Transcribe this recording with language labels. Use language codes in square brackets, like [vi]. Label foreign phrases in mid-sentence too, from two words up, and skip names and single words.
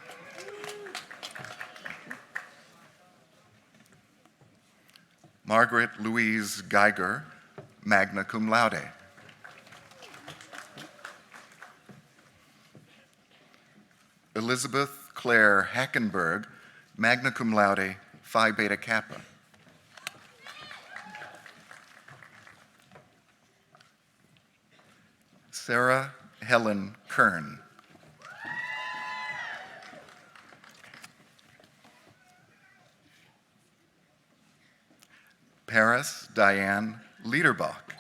[en] Margaret Louise Geiger, [la] magna cum laude. [en] Elizabeth Claire Hackenberg, [la] magna cum laude, [en] Phi Beta Kappa. Sarah Helen Kern. Paris Diane Liederbach.